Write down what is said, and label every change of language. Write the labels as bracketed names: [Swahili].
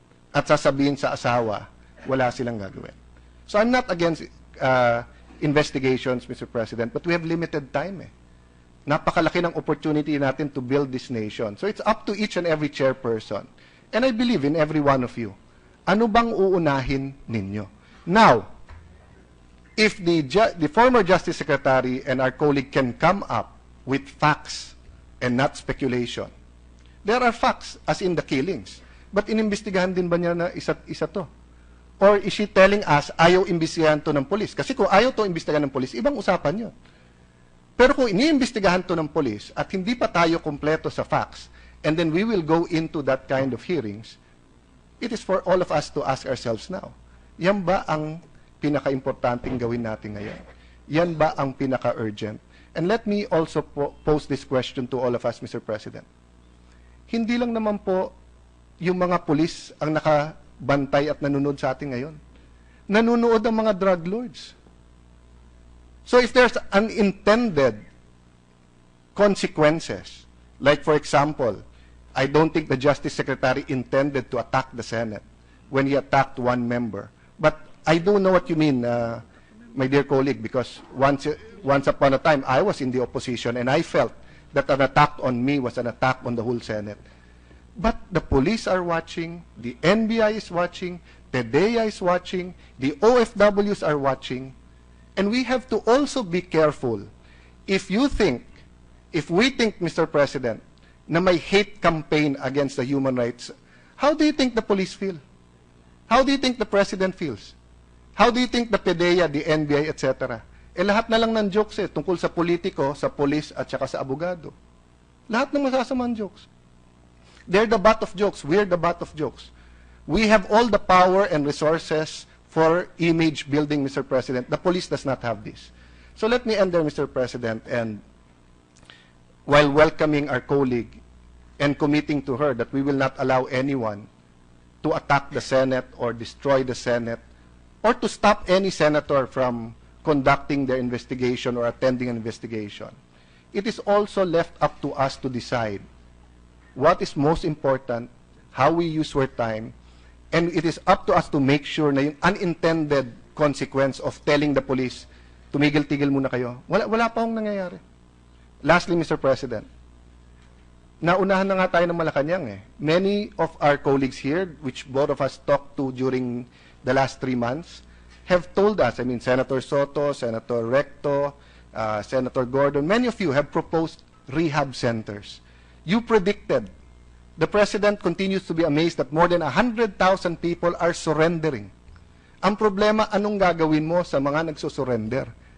[Filipino] At sasabihin sa asawa, wala silang gagawin. [English] So I'm not against investigations, Mr. President, but we have limited time. [Filipino] Napakalaki ng opportunity natin [English] to build this nation. So it's up to each and every chairperson. And I believe in every one of you. [Filipino] Ano bang uunahin ninyo? [English] Now, if the former Justice Secretary and our colleague can come up with facts and not speculation, there are facts, as in the killings. [Filipino] But inimbestigahan din ba niya na isa't isa to? [English] Or is she telling us, [Filipino] ayaw imbestigahan to ng polis? Kasi kung ayaw to imbestigahan ng polis, ibang usapan yun. Pero kung iniimbestigahan to ng polis at hindi pa tayo kompleto sa facts, [English] and then we will go into that kind of hearings, it is for all of us to ask ourselves now, [Filipino] yan ba ang pinaka-importanting gawin natin ngayon? Yan ba ang pinaka-urgent? [English] And let me also pose this question to all of us, Mr. President. [Filipino] Hindi lang naman po yung mga pulis ang nakabantay at nanonood sa atin ngayon. Nanonood ang mga drug lords. [English] So if there's unintended consequences, like for example, I don't think the Justice Secretary intended to attack the Senate when he attacked one member. But I do know what you mean, my dear colleague, because once upon a time, I was in the opposition and I felt that an attack on me was an attack on the whole Senate. But the police are watching, the NBI is watching, PDEA is watching, the OFWs are watching, and we have to also be careful. If we think, Mr. President, na may hate campaign against the human rights, how do you think the police feel? How do you think the President feels? How do you think the PDEA, the NBI, etc.? [Filipino] Lahat na lang ng jokes tungkol sa politiko, sa police, at saka sa abogado. Lahat ng masasamang jokes. [English] They're the butt of jokes. We're the butt of jokes. We have all the power and resources for image building, Mr. President. The police does not have this. So let me end there, Mr. President, and while welcoming our colleague and committing to her that we will not allow anyone to attack the Senate or destroy the Senate or to stop any senator from conducting their investigation or attending an investigation. It is also left up to us to decide what is most important, how we use our time, and it is up to us to make sure na yung unintended consequence of telling the police, [Filipino] tumigil-tigil muna kayo. Wala pa hong nangyayari. Lastly, Mr. President, naunahan na nga tayo ng Malacanang. [English] Many of our colleagues here, which both of us talked to during the last 3 months, have told us, I mean, Senator Soto, Senator Recto, Senator Gordon, many of you have proposed rehab centers. You predicted. The President continues to be amazed that more than 100,000 people are surrendering. [Filipino] Ang problema, anong gagawin mo sa mga nagsusurrender?